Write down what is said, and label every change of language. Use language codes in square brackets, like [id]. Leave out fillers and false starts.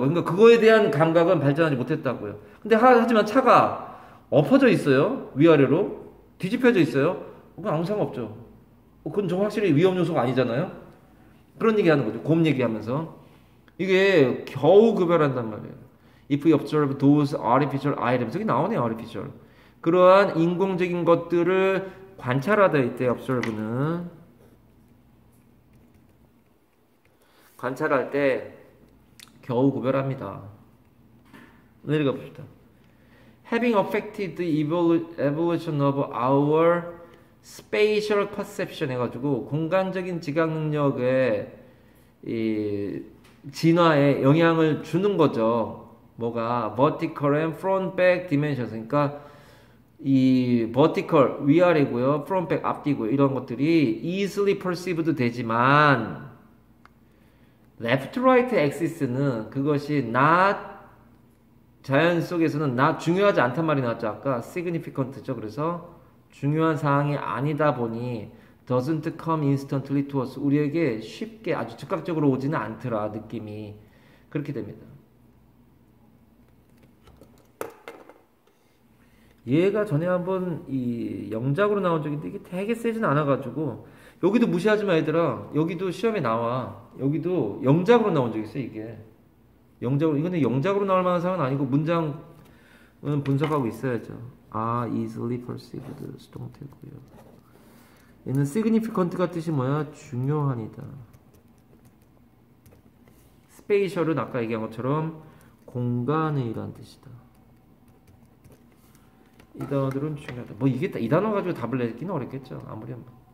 [ko] 그러니까 그거에 대한 감각은 발전하지 못했다고요. 근데 하지만 차가 엎어져 있어요. 위아래로 뒤집혀져 있어요. 그건 아무 상관없죠. 그건 좀 확실히 위험 요소가 아니잖아요. 그런 얘기하는 거죠. 곰 얘기하면서 이게 겨우 구별한단 말이에요. [en] If we observe those artificial items [ko] 여기 나오네요. artificial 그러한 인공적인 것들을 관찰하다 이때 observe는 관찰할 때 겨우 구별합니다. 내려가 봅시다. [en] Having affected the evolution of our spatial perception [ko] 해가지고 공간적인 지각 능력의 이 진화에 영향을 주는 거죠. 뭐가 [en] vertical and front back dimensions [ko] 그러니까 이 vertical 위아래고요, front back 앞뒤고요. 이런 것들이 [en] easily perceived [ko] 되지만 [en] left right axis [ko] 는 그것이 not 자연 속에서는 not 중요하지 않단 말이 나왔죠. 아까 significant죠. 그래서 중요한 사항이 아니다 보니 [en] doesn't come instantly to us [ko] 우리에게 쉽게 아주 즉각적으로 오지는 않더라. 느낌이 그렇게 됩니다. 얘가 전에 한번 이 영작으로 나온 적인데 이게 되게 세진 않아가지고 여기도 무시하지 마 얘들아. 여기도 시험에 나와. 여기도 영작으로 나온 적 있어 이게. 영작으로, 이거는 영작으로 나올 만한 사항은 아니고 문장은 분석하고 있어야죠. [en] easily perceived [ko] 수동태고요. 얘는 significant가 뜻이 뭐야? 중요한이다. spatial은 아까 얘기한 것처럼 공간의란 뜻이다. 이 단어들은 중요하다. 뭐 이게 이 단어 가지고 답을 내기는 어렵겠죠. 아무리 뭐.